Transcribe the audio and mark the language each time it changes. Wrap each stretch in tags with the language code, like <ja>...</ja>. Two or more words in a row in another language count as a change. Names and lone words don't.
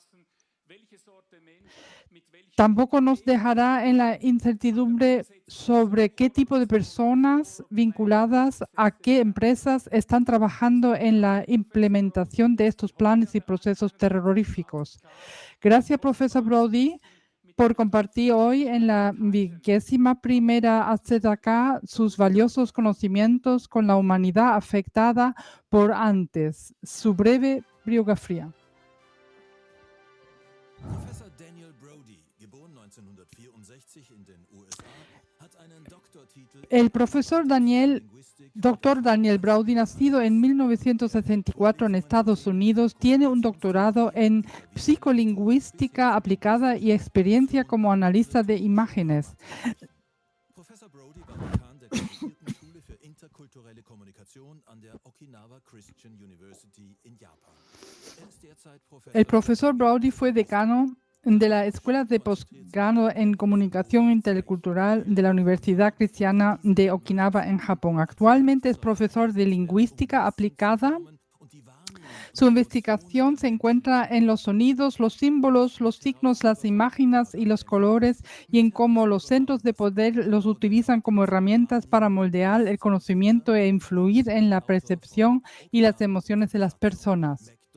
<es>Tampoco nos dejará en la incertidumbre sobre qué tipo de personas vinculadas a qué empresas están trabajando en la implementación de estos planes y procesos terroríficos. Gracias, profesor Brody, por compartir hoy en la 21ª AZK sus valiosos conocimientos con la humanidad afectada por antes. Su breve biografía.</es> <de>Professor Daniel Brody, geboren 1964 in den USA, hat einen Doktortitel.</de> <es>El profesor Dr. Daniel Brody, nacido en 1964 en Estados Unidos, tiene un doctorado en psicolingüística aplicada y experiencia como analista de imágenes.</es> <de>Professor Brody war Dekan der Delegierten Schule für interkulturelle Kommunikation an der Okinawa Christian University in Japan. Ist derzeit</de> <es>El profesor Brody fue decano de la Escuela de Posgrado en Comunicación Intercultural de la Universidad Cristiana de Okinawa en Japón. Actualmente es profesor de lingüística aplicada. Su investigación se encuentra en los sonidos, los símbolos, los signos, las imágenes y los colores, y en cómo los centros de poder los utilizan como herramientas para moldear el conocimiento e influir en la percepción y las emociones de las personas.</es>